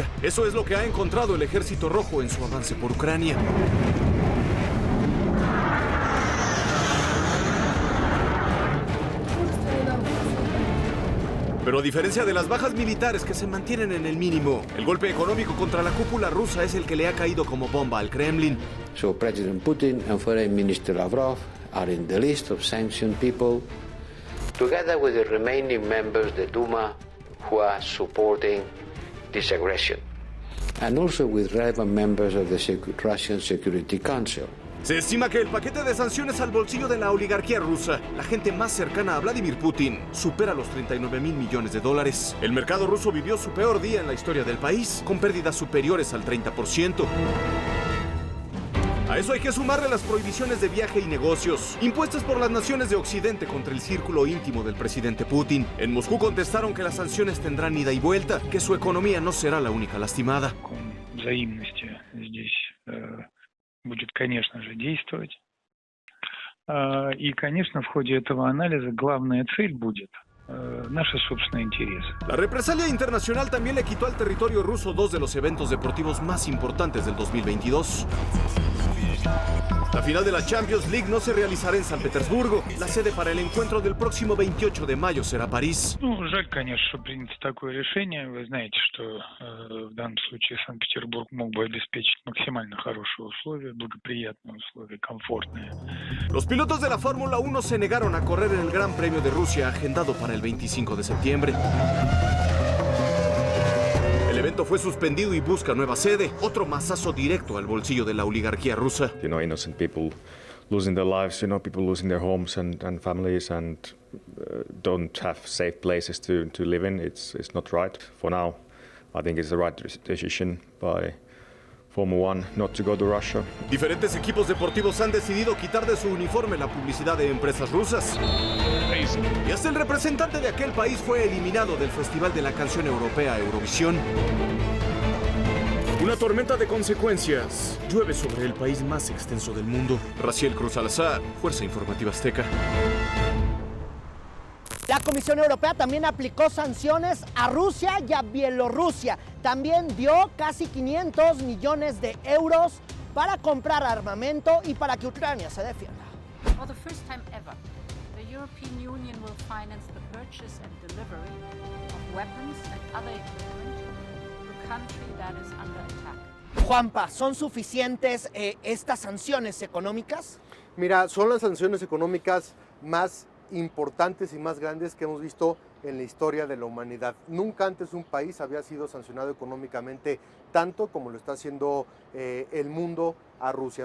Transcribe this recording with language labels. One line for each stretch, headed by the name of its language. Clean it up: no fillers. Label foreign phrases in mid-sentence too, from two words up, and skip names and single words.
Spanish: Eso es lo que ha encontrado el Ejército Rojo en su avance por Ucrania. Pero a diferencia de las bajas militares que se mantienen en el mínimo, el golpe económico contra la cúpula rusa es el que le ha caído como bomba al Kremlin.
English: So President Putin and Foreign Minister Lavrov are in the list of sanctioned people, together with the remaining members of the Duma who are supporting this aggression, and also with relevant members of the Russian Security Council.
Spanish: Se estima que el paquete de sanciones al bolsillo de la oligarquía rusa, la gente más cercana a Vladimir Putin, supera los $39,000 millones. El mercado ruso vivió su peor día en la historia del país, con pérdidas superiores al 30%. A eso hay que sumarle las prohibiciones de viaje y negocios, impuestas por las naciones de Occidente contra el círculo íntimo del presidente Putin. En Moscú contestaron que las sanciones tendrán ida y vuelta, que su economía no será la única lastimada.
Russian: Будет, конечно же, действовать. И, конечно, в ходе этого анализа главная цель будет наши собственные интересы.
Spanish: La represalia internacional también le quitó al territorio ruso dos de los eventos deportivos más importantes del 2022. La final de la Champions League no se realizará en San Petersburgo. La sede para el encuentro del próximo 28 de mayo será París.
Russian: Жаль, конечно, что принято такое решение. Вы знаете, что в данном случае Санкт-Петербург мог бы обеспечить максимально хорошие условия, благоприятные условия, комфортные.
Spanish: Los pilotos de la Fórmula 1 se negaron a correr en el Gran Premio de Rusia, agendado para el 25 de septiembre. El evento fue suspendido y busca nueva sede, otro mazazo directo al bolsillo de la oligarquía rusa.
English: Innocent people losing their lives, people losing their homes and families and don't have safe places to live in. It's not right. For now, I think it's the right decision by Formula 1 not to go to Russia.
Spanish: Diferentes equipos deportivos han decidido quitar de su uniforme la publicidad de empresas rusas. Y hasta el representante de aquel país fue eliminado del Festival de la Canción Europea Eurovisión. Una tormenta de consecuencias llueve sobre el país más extenso del mundo. Raciel Cruz Salazar, Fuerza Informativa Azteca. La Comisión Europea también aplicó sanciones a Rusia y a Bielorrusia. También dio casi 500 millones de euros para comprar armamento y para que Ucrania se defienda.
English: For the first time ever, the European Union will finance the purchase and delivery of weapons and other equipment to a country that is under attack.
Spanish: Juanpa, ¿son suficientes estas sanciones económicas? Mira, son las sanciones económicas más importantes y más grandes que hemos visto en la historia de la humanidad. Nunca antes un país había sido sancionado económicamente tanto como lo está haciendo el mundo a Rusia.